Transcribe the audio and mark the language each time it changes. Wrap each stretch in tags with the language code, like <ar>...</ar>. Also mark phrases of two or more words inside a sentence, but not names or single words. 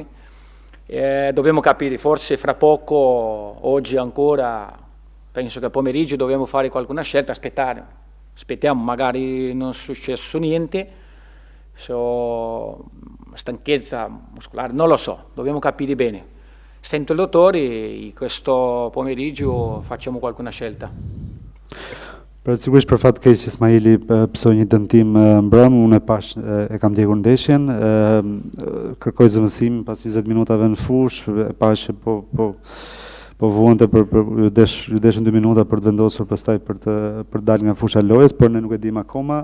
<it>Dobbiamo capire, forse fra poco, oggi ancora, penso che pomeriggio dobbiamo fare qualcuna scelta, aspettiamo, magari non è successo niente, stanchezza muscolare, non lo so, dobbiamo capire bene. Sento il dottore e questo pomeriggio facciamo qualcuna scelta.</it> <sq>Për sigurisht për fat të keq Ismaili psoi një dëmtim mbrëm, unë e pash e kam ndjekur ndeshjen, kërkoj zëvendësim pas 20 minutave në fushë, e pash që po vuante për ju deshën 2 minuta për të vendosur pastaj për të dalë nga fusha e lojës, por ne nuk e dim akoma.</sq>